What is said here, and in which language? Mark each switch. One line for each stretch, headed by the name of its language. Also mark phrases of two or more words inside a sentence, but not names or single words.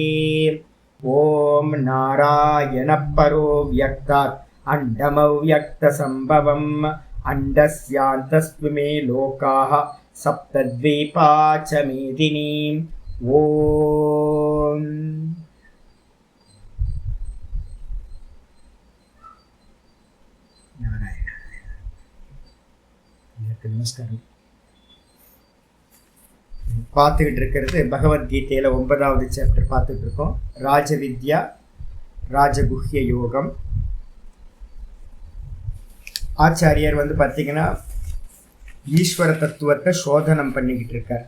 Sanskrit: ॐ नारायणः परो व्यक्तात् अण्डमव्यक्तसम्भवम् अण्डस्यान्तस्त्वमे लोकाः सप्तद्वीपा च मेदिनीम्। ॐ नारायण।
Tamil: நமஸ்காரம். பார்த்துக்கிட்டு இருக்கிறது பகவத்கீதையில் 9வது சாப்டர் பார்த்துட்டு இருக்கோம். ராஜவித்யா ராஜகுஹ்ய யோகம். ஆச்சாரியர் பார்த்தீங்கன்னா ஈஸ்வர தத்துவத்தை சோதனம் பண்ணிக்கிட்டு இருக்கார்.